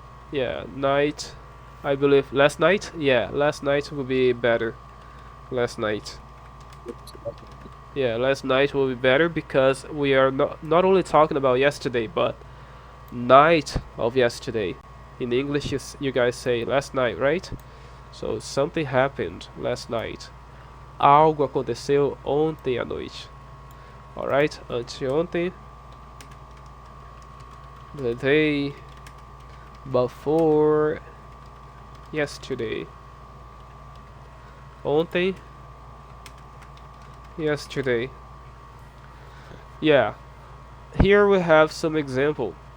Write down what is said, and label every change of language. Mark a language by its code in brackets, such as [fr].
[en] Yeah, night. I believe last night. Yeah, last night will be better. Last night. Yeah, last night will be better because we are not only talking about yesterday, but night of yesterday. In English, you guys say last night, right? So something happened last night. [pt] Algo aconteceu ontem à noite. [en] Alright, anteontem. The day before yesterday. Ontem. Yesterday. Yeah. Here we have some example.